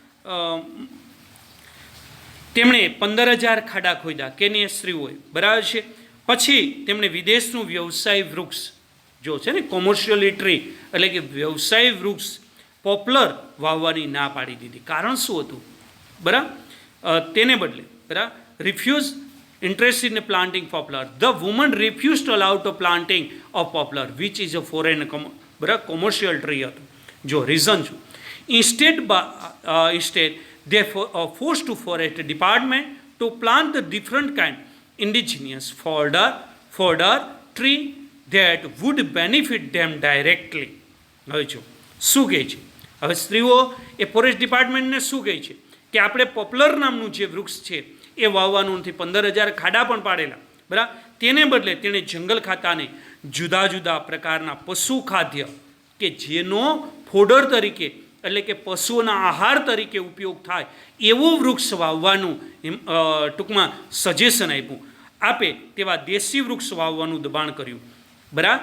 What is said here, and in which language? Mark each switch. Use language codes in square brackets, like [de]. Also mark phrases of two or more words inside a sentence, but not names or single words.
[gu] તેમણે 15,000 ખાડા ખોદ્યા, કેની સ્ત્રીઓએ, બરાબર છે. પછી તેમણે વિદેશનું વ્યવસાય વૃક્ષ, જો છે ને [en] commercially tree [gu] એટલે કે વ્યવસાય વૃક્ષ પોપ્લર વાવવાની ના પાડી દીધી. કારણ શું હતું, બરાબર? તેને બદલે, બરાબર, [en] refuse interest in planting poplar. The woman refused to allow the planting of poplar, which is a foreign commercial tree. [gu] જો રીઝન શું, [en] instead they forced to forest department to plant the different kind indigenous fodder tree that would benefit them directly. [gu] હવે જો શું કહે છે, હવે સ્ત્રીઓ એ [en] forest departmentને [gu] શું કહે છે કે આપણે પોપ્લર નામનું જે વૃક્ષ છે એ વાવવાનું નથી. 15,000 ખાડા પણ પાડેલા, બરાબર. તેને બદલે તેણે જંગલ ખાતાને જુદા જુદા પ્રકારના પશુ ખાદ્ય કે જેનો ફોડર તરીકે એટલે કે પશુઓના આહાર તરીકે ઉપયોગ થાય એવું વૃક્ષ વાવવાનું ટૂંકમાં સજેશન આપે તેવા દેશી વૃક્ષ વાવવાનું દબાણ કર્યું, બરાબર.